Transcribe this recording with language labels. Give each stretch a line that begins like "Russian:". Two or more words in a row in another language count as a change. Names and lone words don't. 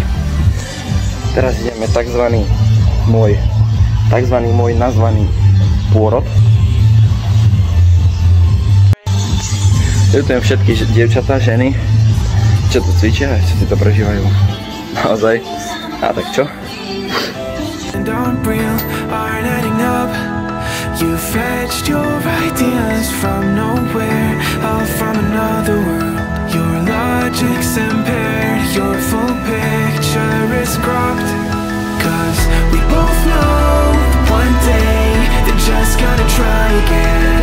Slovak: Teraz ideme takzvaný môj nazvaný pôrod. Ľutujem všetky dievčatá, ženy, čo tu cvičia, čo si to prežívajú. Naozaj. A tak čo?
English: You fetched your ideas from nowhere, all from another world. Your logic's impaired, your full picture is cropped. Cause we both know one day they're just gonna try again.